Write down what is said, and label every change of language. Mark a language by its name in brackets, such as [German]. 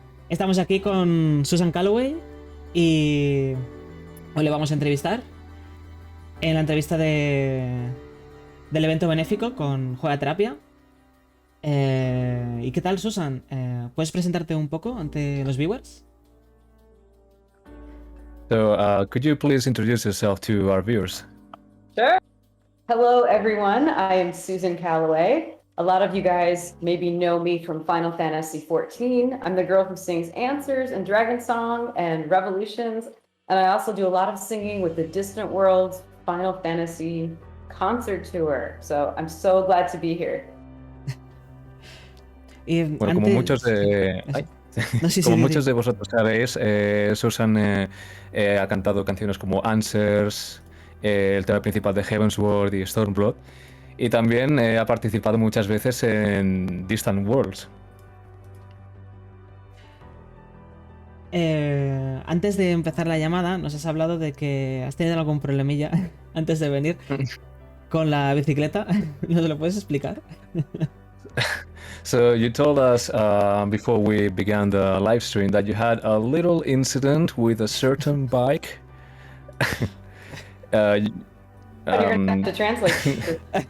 [Spanish] Estamos aquí con Susan Calloway y hoy le vamos a entrevistar en la entrevista del evento Benéfico con Juega Terapia. ¿Y qué tal, Susan? ¿Puedes presentarte un poco ante los viewers? [English] So, could you please introduce yourself to our viewers? Sure. Hello, everyone. I am Susan Calloway. A lot of you guys maybe know me from Final Fantasy XIV. I'm the girl who sings Answers and Dragon Song and Revolutions. And I also do a lot of singing with the Distant Worlds Final Fantasy concert tour. So I'm so glad to be here. [Spanish] Bueno, como muchos de... No, sí, como sí, muchos sí. de vosotros sabéis, Susan ha cantado canciones como Answers, el tema principal de Heavensward y Stormblood, y también ha participado muchas veces en Distant Worlds. Antes de empezar la llamada, nos has hablado de que has tenido algún problemilla antes de venir con la bicicleta. ¿Nos lo puedes explicar? [English] So you told us before we began the live stream that you had a little incident with a certain bike. You're gonna have to translate.